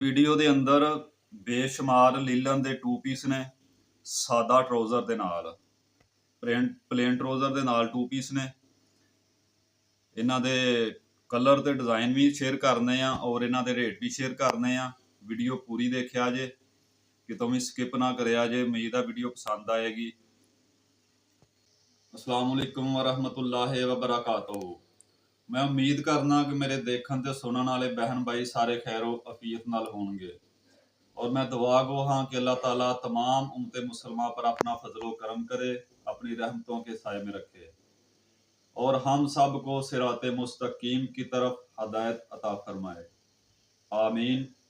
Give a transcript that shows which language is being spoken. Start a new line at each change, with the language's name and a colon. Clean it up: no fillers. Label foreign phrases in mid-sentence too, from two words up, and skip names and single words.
Punjabi: ਵੀਡੀਓ ਦੇ ਅੰਦਰ ਬੇਸ਼ੁਮਾਰ ਲੀਲਨ ਦੇ
English: two piece
Punjabi: ਨੇ ਸਾਦਾ ਟਰਾਊਜ਼ਰ ਦੇ ਨਾਲ
English: plain trouser
Punjabi: ਦੇ ਨਾਲ
English: two piece
Punjabi: ਨੇ। ਇਹਨਾਂ ਦੇ ਕਲਰ ਤੇ ਡਿਜ਼ਾਈਨ ਵੀ ਸ਼ੇਅਰ ਕਰਨੇ ਆ ਔਰ ਇਹਨਾਂ ਦੇ ਰੇਟ ਵੀ ਸ਼ੇਅਰ ਕਰਨੇ ਆ। ਵੀਡੀਓ ਪੂਰੀ ਦੇਖਿਆ ਜੇ, ਕਿਤੋਂ ਵੀ ਸਕਿਪ ਨਾ ਕਰਿਆ ਜੇ। ਉਮੀਦ ਆ ਵੀਡੀਓ ਪਸੰਦ ਆਏਗੀ।
Arabic: السلام عليكم ورحمة الله وبركاته.
Urdu: میں امید کرنا کہ میرے دیکھنے تے سننے والے بہن بھائی سارے خیرو عافیت نال ہوں گے اور میں دعا گو ہاں کہ اللہ تعالیٰ تمام امت مسلمان پر اپنا فضلو کرم کرے، اپنی رحمتوں کے سائے میں رکھے اور ہم سب کو صراط مستقیم کی طرف ہدایت عطا فرمائے، آمین.